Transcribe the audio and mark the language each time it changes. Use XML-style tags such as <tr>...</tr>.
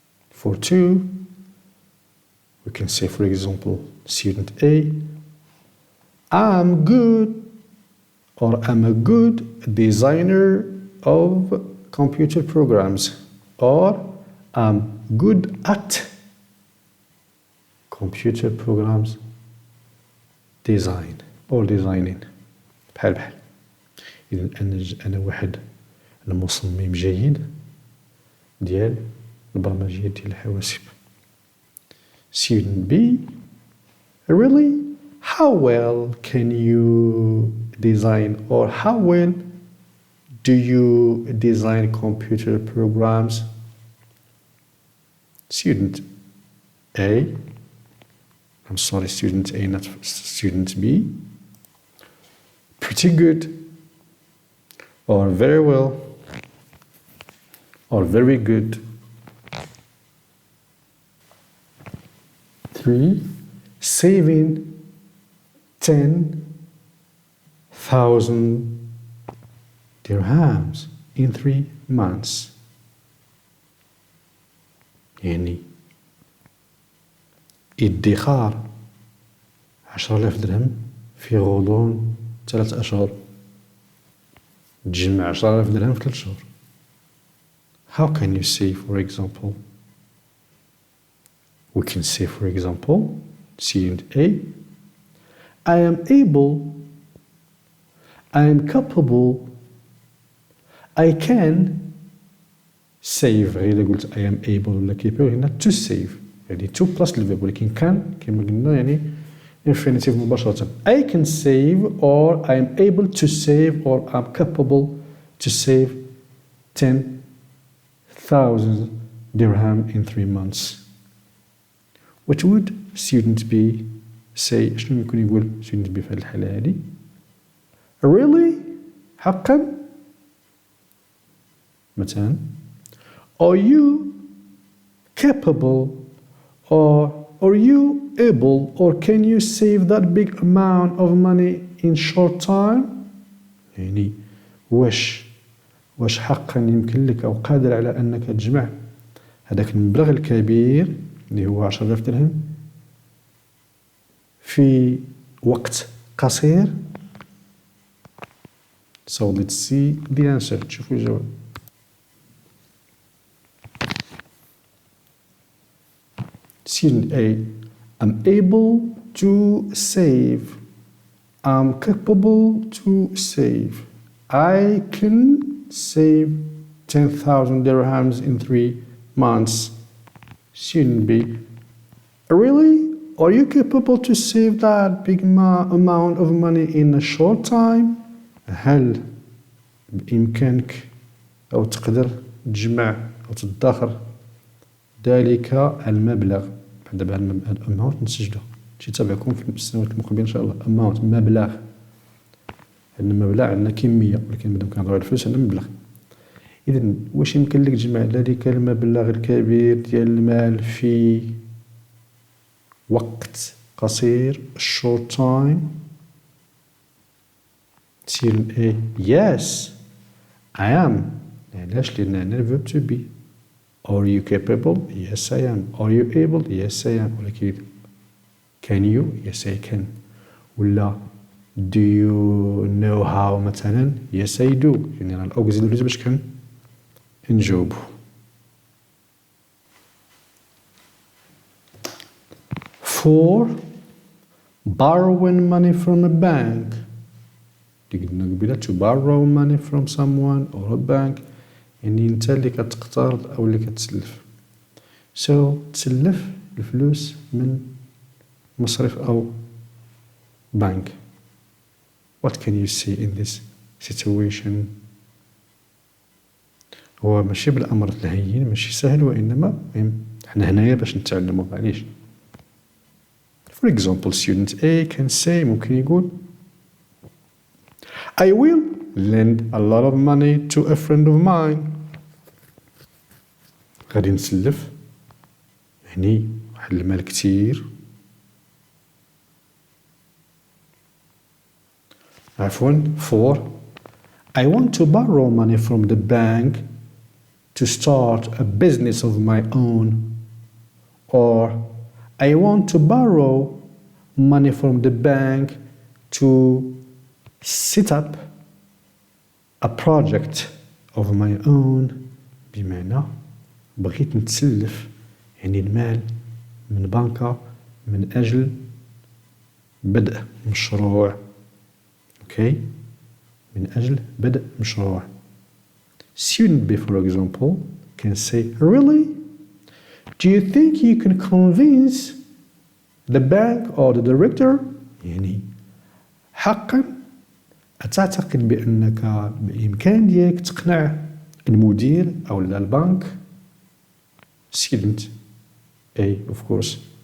<en>For 2, we can say, for example, student A, I'm good, or I'm a good designer of computer programs, or I'm good at computer programs design or designing.</en> <ar>بحال بحال. إذا أنا واحد المصمم جيد ديال البرمجيات ديال الحواسب.</ar> <en>Student B, really? How well can you design, or how well do you design computer programs? Student A, I'm sorry, student A, not student B. Pretty good, or very well, or very good. 3, saving 10,000 dirhams in 3 months.</en> <ar>يعني ادخار 10,000 درهم في غضون 3 أشهر. تجمع 10,000 درهم في 3 شهور.</ar> <en>How can you say, for example? We can say, for example, student A, I am able, I am capable, I can save.</en> <ar>غير قلت</ar> <en>I am able</en> <ar>ولا capable هنا</ar> <en>to save،</en> <ar>يعني to plus الverb، ولكن كان كما قلنا يعني infinitive مباشرة.</ar> <en>I can save, or I am able to save, or I'm capable to save 10,000 dirham in 3 months. What would student B say?</en> <ar>شنو يمكن يقول</ar> <en>student B</en> <ar>في هذه الحالة هذه؟</ar> <en>Really?</en> <ar>حقا؟ مثلا</ar> <en>are you capable, or are you able, or can you save that big amount of money in short time?</en> <ar>يعني واش حقا يمكن لك أو قادر على أنك تجمع هذاك المبلغ الكبير اللي هو 10,000 درهم في وقت قصير.</ar> <en>So let's see the answer.</en> <ar>تشوفوا الجواب.</ar> <en>Student A, I'm able to save. I'm capable to save. I can save 10,000 dirhams in 3 months. Student B, really? Are you capable to save that big amount of money in a short time?</en> <ar>هل بإمكانك أو تقدر تجمع أو تدخر ذلك المبلغ؟ دابا الأماونت نسجلو شي تابعكم في السنوات المقبلة إن شاء الله. أماونت مبلغ، عندنا مبلغ عندنا كمية، ولكن مادام كنهضرو على الفلوس عندنا مبلغ. إذا واش يمكن لك تجمع ذلك المبلغ الكبير ديال المال في وقت قصير</ar> <en>short time؟ Student A, yes I am.</en> <ar>علاش؟ لأن عندنا الverb to be.</ar> <en>Are you capable? Yes I am. Are you able? Yes I am.</en> <ar>ولكن</ar> <en>can you? Yes I can.</en> <ar>ولا</ar> <en>do you know how</en> <ar>مثلا؟</ar> <en>Yes I do.</en> <ar>يعني راه الأوكسيلوريز باش كان نجاوبو.</ar> <en>For borrowing money from a bank.</en> <ar>اللي قلنا قبيلة</ar> <en>to borrow money from someone or a bank،</en> <ar>يعني انت اللي كتقترض او اللي كتسلف. تسلف الفلوس من مصرف او bank.</ar> <en>What can you say in this situation?</en> <ar>هو ماشي بالأمر الهين، ماشي سهل، وإنما حنا هنايا باش نتعلمو. معليش.</ar> <en>For example, student A can say،</en> <ar>ممكن يقول</ar> <en>I will lend a lot of money to a friend of mine.</en> <ar>غادي نسلف يعني واحد المال كتير. عفوا.</ar> <en>For I want to borrow money from the bank to start a business of my own. Or I want to borrow money from the bank to set up a project of my own.</en> <ar>بمعنى بغيت نتسلف يعني المال من بنكة من أجل بدء مشروع.</ar> <en>Okay?</en> <ar>من أجل بدء مشروع.</ar> <en>Student B, for example, can say, really? Do you think you can convince the bank or the director?</en> <ar>يعني حقا أتعتقد بأنك بإمكان ديالك تقنع المدير أو البنك؟</ar> <en>Student A, of course.</en>